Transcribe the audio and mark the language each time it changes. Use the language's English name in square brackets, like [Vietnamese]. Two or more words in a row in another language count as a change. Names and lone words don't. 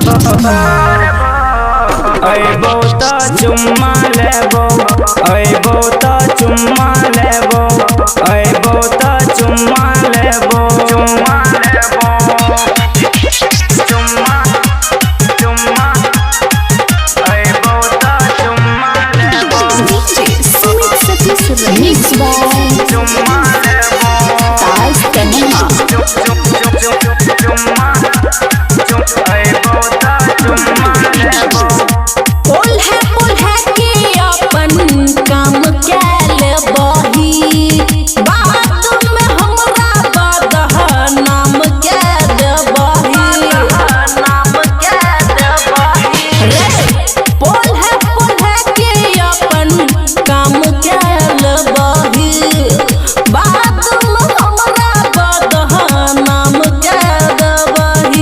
[Bhojpuri] आय बहुत चुम्मा लेबो, आय बहुत चुम्मा लेबो, आय बहुत चुम्मा लेबो, चुम्मा लेबो, चुम्मा चुम्मा, आय बहुत चुम्मा लेबो। [English] DJ Sumit Satish mix by [Bhojpuri] चुम्मा लेबो, ताज कन्या। बोल है कि अपन काम कैल बही, बात में हमरा बदह नाम कैल बही। बोल है कि अपन काम कैल बही, बात में हमरा बदह नाम कैल बही।